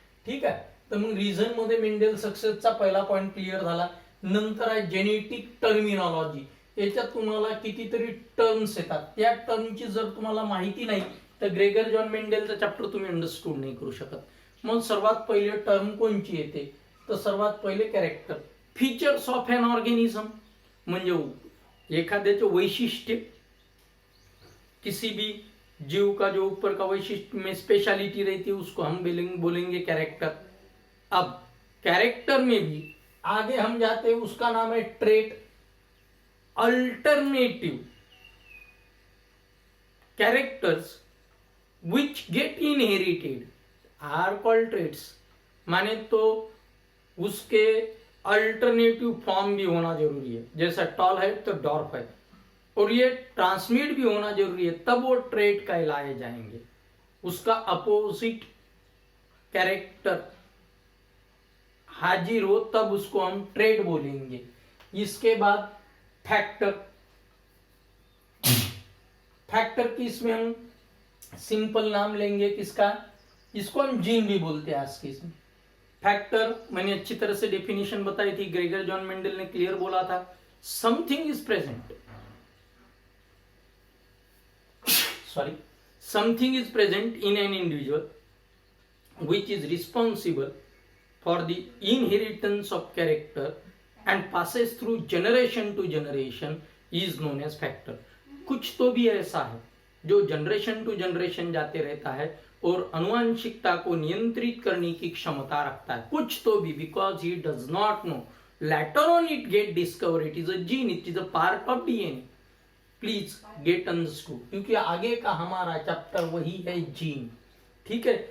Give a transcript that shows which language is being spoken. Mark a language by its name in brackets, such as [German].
[Marathi] ठीक आहे, तर मग रिझन मध्ये मेंडेल सक्सेसचा पहिला पॉइंट क्लिअर झाला। नंतर आहे जेनेटिक टर्मिनॉलॉजी। याच्यात तुम्हाला कितीतरी टर्म्स येतात, त्या टर्मची जर तुम्हाला माहिती नाही तर ग्रेगर जॉन मेंडेलचा चॅप्टर तुम्ही अंडरस्टूड नाही करू शकत. मग सर्वात पहिले टर्म कोणची येते, तर सर्वात पहिले character. [English] features of an organism [Marathi] म्हणजे एखाद्याचे वैशिष्ट्य, [Hindi] किसी भी जीव का जो ऊपर का वैशिष्ट्य में स्पेशलिटी रहती है उसको हम बोलेंगे कैरेक्टर. अब कैरेक्टर में भी आगे हम जाते हैं, उसका नाम है trait. [English] Alternative characters which get inherited are called traits. [Hindi] माने तो उसके अल्टरनेटिव फॉर्म भी होना जरूरी है, जैसा टॉल है तो डॉर्फ है, और ये ट्रांसमिट भी होना जरूरी है, तब वो ट्रेट कहलाए जाएंगे. उसका अपोजिट कैरेक्टर हाजिर हो तब उसको हम ट्रेट बोलेंगे. इसके बाद फैक्टर. फैक्टर की इसमें हम सिंपल नाम लेंगे किसका, इसको हम जीन भी बोलते हैं आज के इसमें. फैक्टर मैंने अच्छी तरह से डेफिनेशन बताई थी, ग्रेगर जॉन मेंडल ने क्लियर बोला था, [English] Something is present, something is present in an individual which is responsible for the inheritance of character and passes through generation to generation is known as factor. [Hindi] कुछ तो भी ऐसा है जो generation to generation जाते रहता है और अनुवांशिकता को नियंत्रित करने की क्षमता रखता है. कुछ तो भी, [English] Because he does not know, later on it get discover, it is a gene, it is a part of DNA. Please get understood, [Hindi] क्योंकि आगे का हमारा चैप्टर वही है जीन. ठीक है.